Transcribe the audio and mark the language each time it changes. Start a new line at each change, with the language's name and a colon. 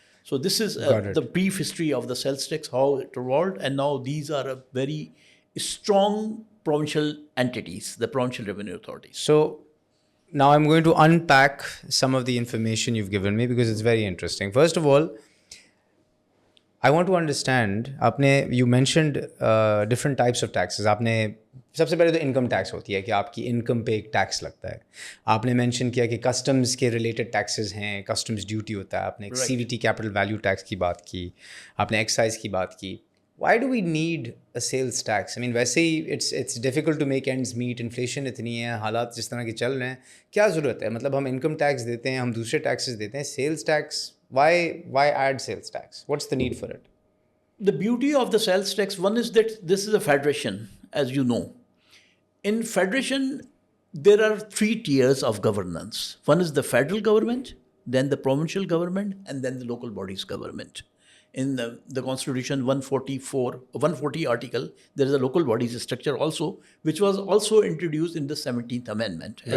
English: So this is the brief history of the sales tax, how it evolved, and now these are a very strong provincial entities, the provincial revenue authorities. So now I'm going to unpack some of the information you've given me because it's very interesting. First of all, I want to understand, you mentioned different types of taxes.
Hindi: सबसे पहले तो income tax होती है कि आपकी income पे एक tax लगता है. आपने मेंशन किया कि कस्टम्स के रिलेटेड टैक्सेस हैं, कस्टम्स ड्यूटी होता है, आपने CVT कैपिटल वैल्यू टैक्स की बात की, आपने एक्साइज की बात की.
English: Why do we need a sales tax?
Hindi: I mean, वैसे ही
English: it's difficult to make ends meet,
Hindi: inflation इतनी है, हालात जिस तरह के चल रहे हैं, क्या ज़रूरत है? मतलब हम इनकम टैक्स देते हैं, हम दूसरे टैक्सेस देते हैं, sales tax,
English: why add sales tax? What's the need for it? The beauty of the sales tax, one is that this is a federation, as you know. In federation, there are 3 tiers of governance. One is the federal government, then the provincial government, and then the local bodies government. In the Constitution 140 article, there is a local bodies structure also, which was also introduced in the 17th Amendment, as